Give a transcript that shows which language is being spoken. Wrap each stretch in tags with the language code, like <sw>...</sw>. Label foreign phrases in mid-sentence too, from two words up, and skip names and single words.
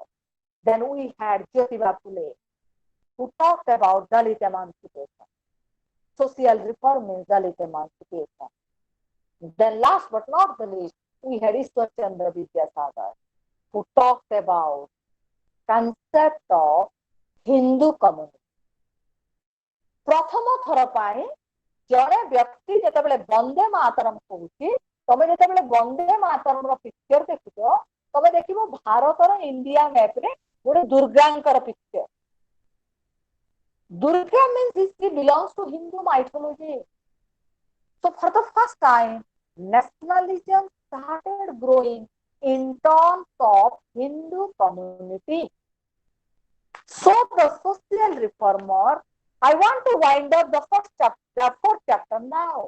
<en>Then we had Jyotiba Phule, who talked about Dalit emancipation. Social reform means Dalit emancipation. Then last but not the least, we had Ishwar Chandra Vidyasagar, who talked about concept of Hindu community.</en> <or>ପ୍ରଥମ ଥର ପାଇଁ ଜଣେ ବ୍ୟକ୍ତି ଯେତେବେଳେ ବନ୍ଦେ ମାତରମ୍ କହୁଛି, ତମେ ଯେତେବେଳେ ବନ୍ଦେ ମାତରମ୍ର ପିକ୍ଚର ଦେଖୁଛ, ତମେ ଦେଖିବ ଭାରତର ଇଣ୍ଡିଆ ମ୍ୟାପରେ ଗୋଟେ ଦୁର୍ଗାଙ୍କର ପିକ୍ଚର.</or> <en>Durga means she belongs to Hindu mythology. So for the first time, nationalism started growing in terms of Hindu community. So the social reformer, I want to wind up the fourth chapter now.</en>